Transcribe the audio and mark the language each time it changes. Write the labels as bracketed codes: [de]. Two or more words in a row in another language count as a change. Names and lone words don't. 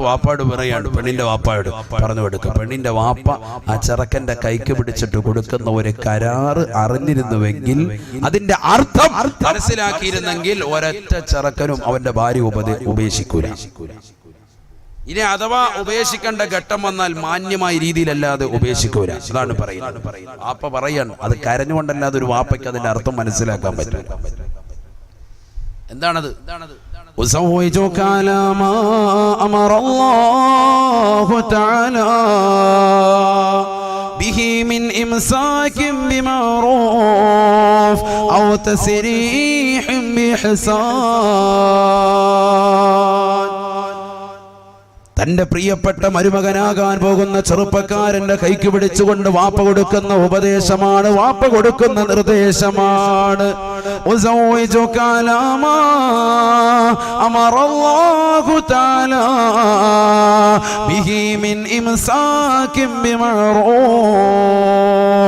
[ml] വാപ്പാട് പറയാണ്, പെണ്ണിന്റെ വാപ്പാട് പറഞ്ഞു കൊടുക്കുക. പെണ്ണിന്റെ വാപ്പ ആ ചെറുക്കന്റെ കൈക്ക് പിടിച്ചിട്ട് കൊടുക്കുന്ന ഒരു കരാറ് അറിഞ്ഞിരുന്നുവെങ്കിൽ, അതിന്റെ അർത്ഥം മനസ്സിലാക്കിയിരുന്നെങ്കിൽ ഒരൊറ്റ ചെറുക്കനും അവന്റെ ഭാര്യ ഉപേക്ഷിക്കൂല. ഇനി അഥവാ ഉപേക്ഷിക്കേണ്ട ഘട്ടം വന്നാൽ മാന്യമായ രീതിയിലല്ലാതെ ഉപേക്ഷിക്കൂല. അതാണ് പറയുന്നത്. വാപ്പ പറയാണ്, അത് കരഞ്ഞുകൊണ്ടല്ലാതെ ഒരു വാപ്പയ്ക്ക് അതിന്റെ അർത്ഥം മനസ്സിലാക്കാൻ പറ്റും. എന്താണത്? [ar] أزوجك على ما أمر الله تعالى به من إمساك بمعروف أو تسريح بإحسان. [ml] തന്റെ പ്രിയപ്പെട്ട മരുമകനാകാൻ പോകുന്ന ചെറുപ്പക്കാരന്റെ കൈക്ക് പിടിച്ചുകൊണ്ട് വാപ്പ കൊടുക്കുന്ന ഉപദേശമാണ്, വാപ്പ കൊടുക്കുന്ന നിർദ്ദേശമാണ്. [ar] أزوجك على ما أمر الله تعالى به من إمساك بمعروف.